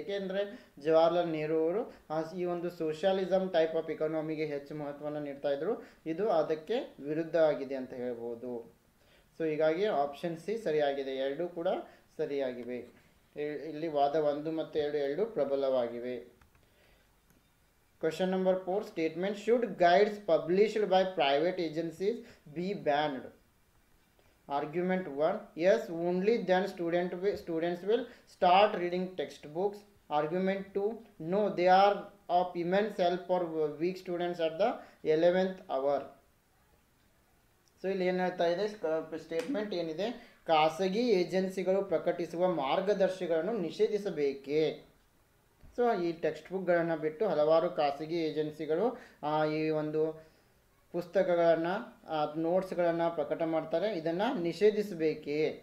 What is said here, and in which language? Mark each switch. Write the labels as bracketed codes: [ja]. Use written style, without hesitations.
[kn] ಏಕೆಂದರೆ ಜವಾಹರ್ಲಾಲ್ ನೆಹರು ಅವರು ಈ ಒಂದು ಸೋಷಿಯಲಿಸಮ್ ಟೈಪ್ ಆಫ್ ಇಕಾನಮಿಗೆ ಹೆಚ್ಚು ಮಹತ್ವವನ್ನು ನೀಡ್ತಾ ಇದ್ರು. ಇದು ಅದಕ್ಕೆ ವಿರುದ್ಧ ಆಗಿದೆ ಅಂತ ಹೇಳ್ಬೋದು. ಸೊ ಹೀಗಾಗಿ ಆಪ್ಷನ್ ಸಿ ಸರಿಯಾಗಿದೆ, ಎರಡೂ ಕೂಡ ಸರಿಯಾಗಿವೆ. ಇಲ್ಲಿ ವಾದ 1 ಮತ್ತು 2 ಎರಡೂ ಪ್ರಬಲವಾಗಿವೆ. [en] Question number 4, statement should guides published by private agencies be banned? Argument 1, yes, only then students will start reading textbooks. Argument 2, no, they are of immense help for weak students at the 11th hour. [kn] So ಇಲ್ಲಿ ಏನು ಹೇಳ್ತಾ ಇದೆ, statement ಏನಿದೆ, ಖಾಸಗಿ ಏಜೆನ್ಸಿಗಳು ಪ್ರಕಟಿಸುವ ಮಾರ್ಗದರ್ಶಿಗಳನ್ನು ನಿಷೇಧಿಸಬೇಕೇ. So ಈ text ಬುಕ್ಗಳನ್ನು ಬಿಟ್ಟು ಹಲವಾರು ಖಾಸಗಿ ಏಜೆನ್ಸಿಗಳು ಈ ಒಂದು ಪುಸ್ತಕಗಳನ್ನು ನೋಟ್ಸ್ಗಳನ್ನು ಪ್ರಕಟ ಮಾಡ್ತಾರೆ, ಇದನ್ನು ನಿಷೇಧಿಸಬೇಕೇ.